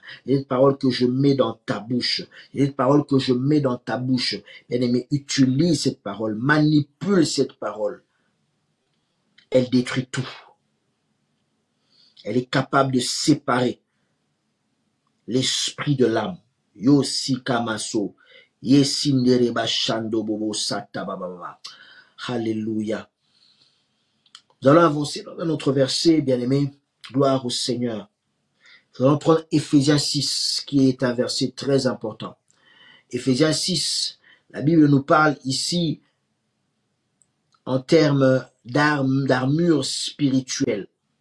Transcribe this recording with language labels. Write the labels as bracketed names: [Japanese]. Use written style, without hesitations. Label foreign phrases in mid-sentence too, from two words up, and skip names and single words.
[French] C'est cette parole que je mets dans ta bouche. C'est cette parole que je mets dans ta bouche. Bien-aimé, utilise cette parole. Manipule cette parole. Elle détruit tout. Elle est capable de séparer l'esprit de l'âme. Yosi kamaso. Yesindereba shando bobo sata bababa. Alléluia. Nous allons avancer dans un autre verset, bien-aimé. Gloire au Seigneur. Nous allons prendre Éphésiens 6, qui est un verset très important. Éphésiens 6, la Bible nous parle ici en termes d'armure spirituelle.